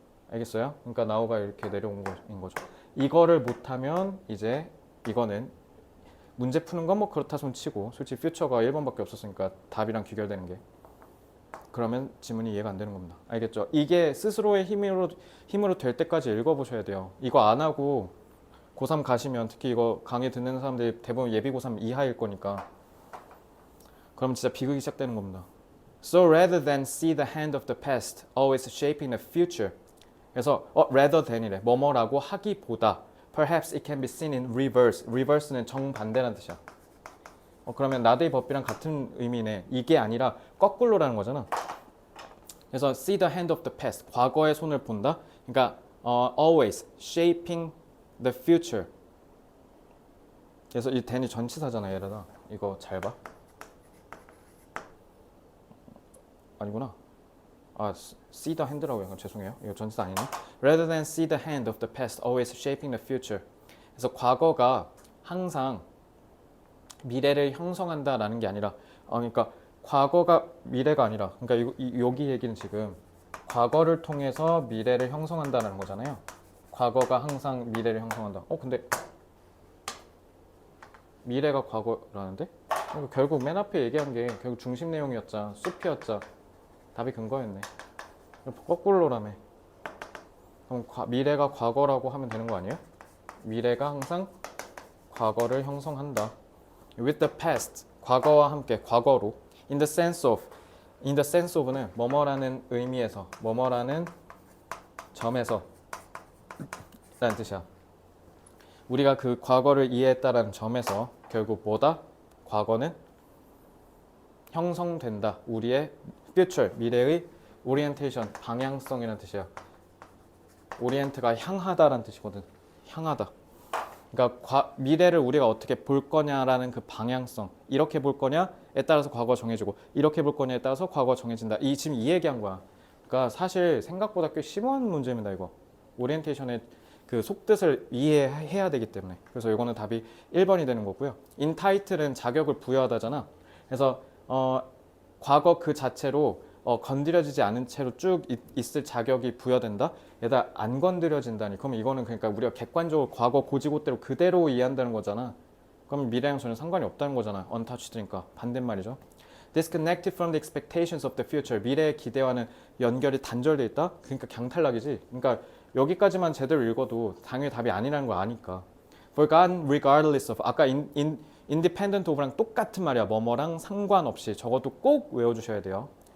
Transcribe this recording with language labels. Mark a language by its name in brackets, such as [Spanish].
[Korean] 알겠어요? 그러니까 나우가 이렇게 내려온 거인 거죠. 이거를 못하면 이제 이거는 문제 푸는 건 뭐 그렇다 손 치고 솔직히 퓨처가 1번밖에 없었으니까 답이랑 귀결되는 게 그러면 지문이 이해가 안 되는 겁니다. 알겠죠? 이게 스스로의 힘으로 될 때까지 읽어보셔야 돼요. 이거 안 하고 고3 가시면 특히 이거 강의 듣는 사람들이 대부분 예비 고3 이하일 거니까 그럼 진짜 비극이 시작되는 겁니다. [English] So rather than see the hand of the past always shaping the future. [Korean] 그래서 [English] rather than [Korean] 이래. 뭐뭐라고 하기보다 [English] perhaps it can be seen in reverse. [Korean] reverse는 정반대라는 뜻이야. 그러면 나데이 법비랑 같은 의미네. 이게 아니라 거꾸로라는 거잖아. [English] 그래서 see the hand of the past. [Korean] 과거의 손을 본다. [English] 그러니까 always shaping the future. [Korean] 그래서 이 than이 전치사잖아, 얘들아. 이거 잘 봐. 아니구나. [English] see the hand라고요. [Korean] 죄송해요. 이거 전치사 아니네. [English] Rather than see the hand of the past, always shaping the future. [Korean] 그래서 과거가 항상 미래를 형성한다라는 게 아니라, 그러니까 과거가 미래가 아니라, 그러니까 여기 얘기는 지금 과거를 통해서 미래를 형성한다는 거잖아요. 과거가 항상 미래를 형성한다. 근데 미래가 과거라는데? 결국 맨 앞에 얘기한 게 결국 중심 내용이었자, 숲이었자. 답이 근거였네. 거꾸로라며. 그럼 미래가 과거라고 하면 되는 거 아니에요? 미래가 항상 과거를 형성한다. [English] With the past, [Korean] 과거와 함께, 과거로. [English] In the sense of, in the sense of [Korean] 는 뭐뭐라는 의미에서, 뭐뭐라는 점에서 라는 뜻이야. 우리가 그 과거를 이해했다라는 점에서 결국 뭐다? 과거는 형성된다. 우리의 future, 미래의 orientation, 방향성이라는 뜻이야. orient가 향하다라는 뜻이거든. 향하다. 그러니까 미래를 우리가 어떻게 볼 거냐라는 그 방향성. 이렇게 볼 거냐에 따라서 과거가 정해지고 이렇게 볼 거냐에 따라서 과거가 정해진다. 지금 이 얘기한 거야. 그러니까 사실 생각보다 꽤 심오한 문제입니다. 이거. 오리엔테이션의 그 속뜻을 이해해야 되기 때문에. 그래서 이거는 답이 1번이 되는 거고요. intitle은 자격을 부여하다잖아. 그래서 과거 그 자체로 건드려지지 않은 채로 쭉 있을 자격이 부여된다. 얘다 안 건드려진다니. 그럼 이거는 그러니까 우리가 객관적으로 과거 고지고대로 그대로 이해한다는 거잖아. 그럼 미래랑 전혀 상관이 없다는 거잖아. untouched니까 반대말이죠. [English] Disconnected from the expectations of the future. [Korean] 미래의 기대와는 연결이 단절돼 있다. 그러니까 강탈락이지. 그러니까 여기까지만 제대로 읽어도 당연히 답이 아니라는 거 아니까. [English] Forgotten regardless of. 아까 independent of랑 [Korean] 똑같은 말이야. 뭐뭐랑 상관없이. 저것도 꼭 외워주셔야 돼요.